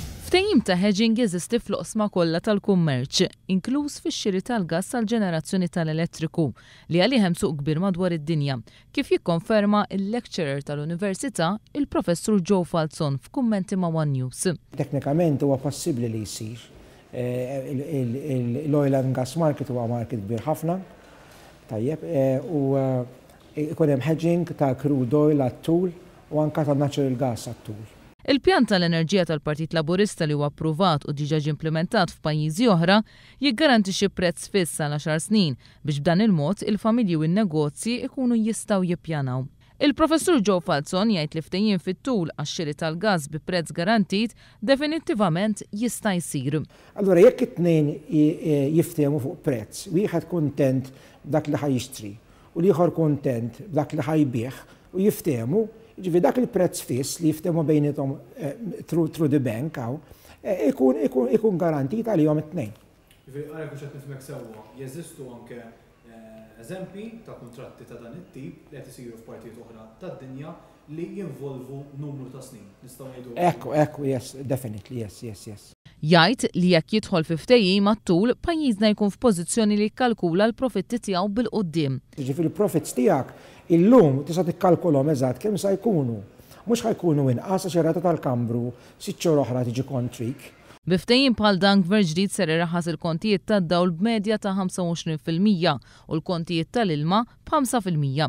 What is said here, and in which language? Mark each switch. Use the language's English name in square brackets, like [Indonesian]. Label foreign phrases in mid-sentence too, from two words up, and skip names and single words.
[Maltese] Ftehim ta' hedging jeżisti fl-oqsma kollha tal-kummerċ, inkluż fix-xiri tal-gass tal-ġenerazzjoni tal-elettriku li għalih hemm suq kbir madwar id-dinja, kif jikkonferma l-lecturer tal-Università il-Professur Joe Falzon f'kummenti ma' One News. Teknikament huwa possibbli li jsir. L- [English] oil and gas market [Maltese] huwa market kbir ħafna, tajjeb, u ikun hemm hedging ta' [English] crude oil [Maltese] għat-tul u anke ta' [English] natural gas [Maltese] għat-tul. Il-pjan tal-enerġija tal-Partit Laburista li huwa approvat u diġà implementat f'pajjiżi oħra jiggarantixxi prezz fiss għal 10 snin biex b'dan il-mod il-familji u n-negozji ikunu jistgħu jippjanaw. Il-Professur Joe Falzon jgħid li ftehim fit-tul għax-xiri tal-gass bi prezz garantit definittivament jista' jsir. Allura jekk it-tnejn jiftehmu fuq prezz, wieħed kuntent b'dak li ħajixtri u l-ieħor kuntent b'dak li ħajbih u jiftehmu, ġifi dak il-prezz fiss li jiftehmu bejnietom [English] through the bank [Maltese] ikun garantit għalihom it-tnejn. Għalhekk biex qed nifhmek sewwa, jeżistu anke eżempji ta' kuntratti ta' dan it-tip li qed isiru f'partijiet oħra tad-dinja li jinvolvu numru ta' snin. Nistgħu ngħidu. Ekku, [English] yes, definitely, yes. [Maltese] Jgħid li jekk jidħol fi ftehim mat-tul pajjiżna jkun f'pożizzjoni li jkalkula l-profitti tiegħu bil-quddiem. Ġifieri l-profits tiegħek illum tista' tikkalkulhom eżatt kemm se jkunu. Mhux ħajkunu inqas għax ir-rata tal-kambru 6 xhur oħra tiġi kontrik. Bi ftehim bħal dan gvern ġdid ser iraħħas il-kontijiet tad-dawl b'medja ta' 25% u l-kontijiet tal-ilma b'5%.